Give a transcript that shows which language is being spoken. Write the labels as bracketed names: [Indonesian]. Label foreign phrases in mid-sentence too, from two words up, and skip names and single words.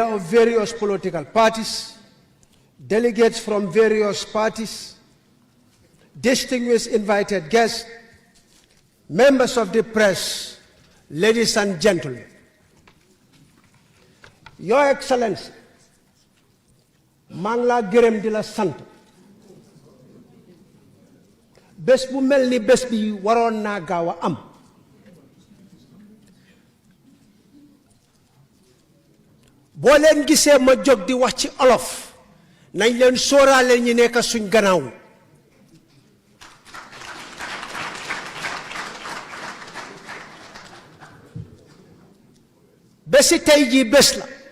[English] of various political parties, delegates from various parties, distinguished invited guests, members of the press, ladies and gentlemen. Your Excellency, Mangla Gerem de la Sant. [Wolof] Bés bu mel ni bés bi waroon naa gaaw a am. boo leen gisee ma jóg di wax ci olof nañ leen sóoraale ñi nekk suñ gannaaw bési tey jii bés la